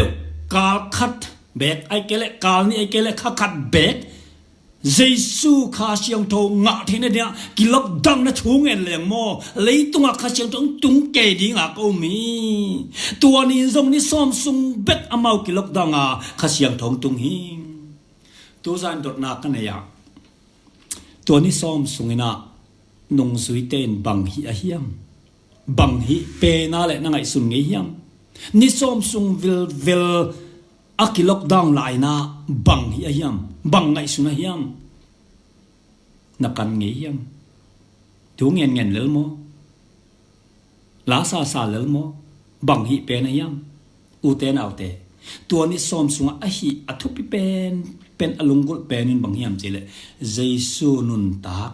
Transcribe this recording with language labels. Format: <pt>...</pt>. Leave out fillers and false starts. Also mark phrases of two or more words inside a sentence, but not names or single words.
<pck>kal khat bet ai kele kal ni ai kele khat bet jesu kha siang tho nga thine dia ki lockdown na thung en leng mo leitung a kha siang tong tung ke ding a ko mi tua ni zong ni som sung bet amau ki lockdown a kha siang thong tung hi tu zan dot na ka ne ya tua ni som sungina nung zui ten bang hi a hiam bang hi pe na le na ngai sun nge hiam ni som sung vil a ki lockdown lai na bang hi a hiam bang ngai sun a hiam na kan nge hiam tu ngen ngen lel mo la sa lel mo bang hi pe na hiam u te na te tua ni som sung a hi a thu pi pen alungul penin bang hiam chile jesu nun tak</pck>